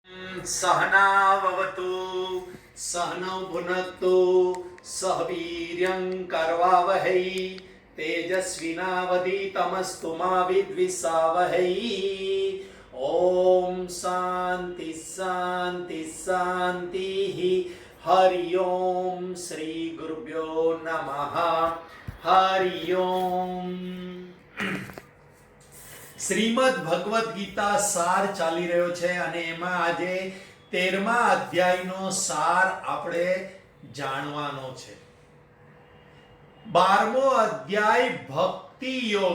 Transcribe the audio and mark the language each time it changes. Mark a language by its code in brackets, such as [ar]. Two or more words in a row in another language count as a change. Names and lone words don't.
[sa] सहनाववतु सहनौ भुनक्तु सह वीर्यं करवावहै तेजस्विनावधीतमस्तु मा विद्विषावहै। ओम शांति शांति शांति। हरि ओम श्री गुरुभ्यो नमः। हरि ओम। [gu] શ્રીમદ ભગવદ્ ગીતા સાર ચાલી રહ્યો છે અને એમાં આજે 13મા અધ્યાયનો સાર આપણે જાણવાનો છે। 12મો અધ્યાય ભક્તિ યોગ।